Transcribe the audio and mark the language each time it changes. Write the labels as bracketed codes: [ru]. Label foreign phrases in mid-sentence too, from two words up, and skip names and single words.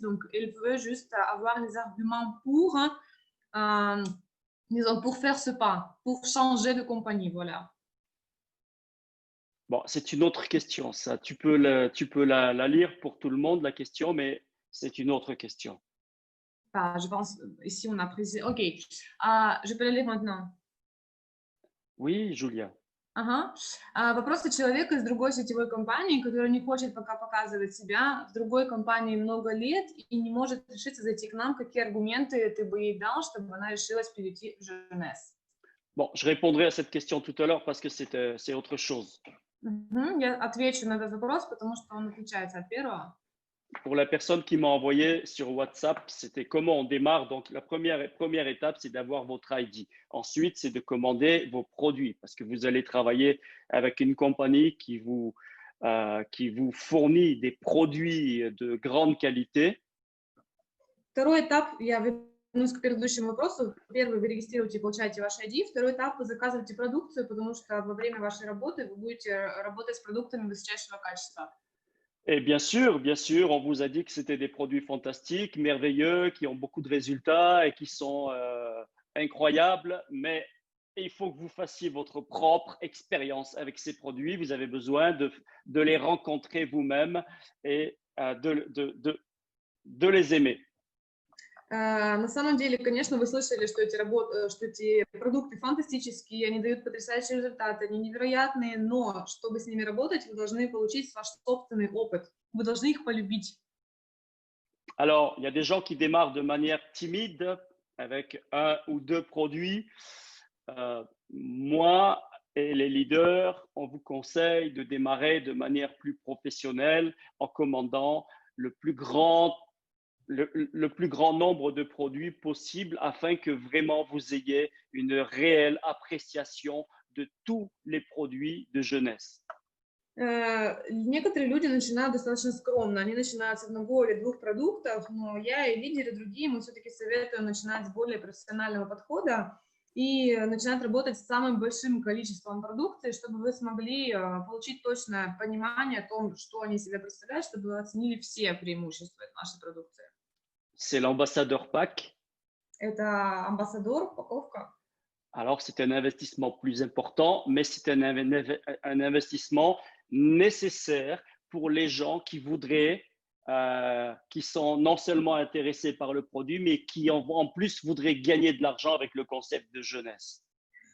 [fr] Donc, elle veut juste avoir les arguments disons, pour faire ce pas, pour changer de compagnie, voilà. Bon, c'est une autre question, ça. Tu peux la lire pour tout le monde, la question, mais c'est une autre question. Je pense, ici, on a précisé. OK, je peux la lire maintenant. Oui, Julia. [ru] Ага. Вопрос от человека из другой сетевой компании, который не хочет пока показывать себя, в другой компании много лет и не может решиться зайти к нам. Какие аргументы ты бы ей дал, чтобы она решилась перейти в Jeunesse? [fr] Bon, je répondrai à cette question tout à l'heure parce que c'est autre chose. [ru] Я отвечу на этот вопрос, потому что он отличается от первого. [fr] Pour la personne qui m'a envoyé sur WhatsApp, c'était comment on démarre. Donc, la première étape, c'est d'avoir votre ID. Ensuite, c'est de commander vos produits parce que vous allez travailler avec une compagnie qui vous fournit des produits de grande qualité. [ru] Второй этап, я вернусь к предыдущему вопросу. Первый, вы регистрируете и получаете ваш ID. Второй этап, вы заказываете продукцию, потому что во время вашей работы вы будете работать с продуктами высочайшего качества. [fr] Et bien sûr, on vous a dit que c'était des produits fantastiques, merveilleux, qui ont beaucoup de résultats et qui sont incroyables, mais il faut que vous fassiez votre propre expérience avec ces produits. Vous avez besoin de les rencontrer vous-même et de les aimer. [ru] На самом деле, конечно, вы слышали, что эти продукты фантастические, они дают потрясающие результаты, они невероятные, но чтобы с ними работать, вы должны получить ваш собственный опыт, вы должны их полюбить. [fr] Alors, il y a des gens qui démarrent de manière timide avec un ou deux produits. Moi et les leaders, on vous conseille de démarrer de manière plus professionnelle en commandant le plus grand nombre de produits possible afin que vraiment vous ayez une réelle appréciation de tous les produits de jeunesse. [ru] Некоторые люди начинают достаточно скромно, они начинают с одного или двух продуктов, но я и лидеры другие, мы все-таки советуем начинать с более профессионального подхода и начинать работать с самым большим количеством продукции, чтобы вы смогли получить точное понимание о том, что они себе представляют, чтобы вы оценили все преимущества нашей продукции. [fr] C'est l'ambassadeur pack. [ru] Это амбассадор, упаковка. [fr] Alors, c'est un investissement plus important, mais c'est un investissement nécessaire pour les gens qui voudraient, qui sont non seulement intéressés par le produit, mais qui en plus voudraient gagner de l'argent avec le concept de jeunesse.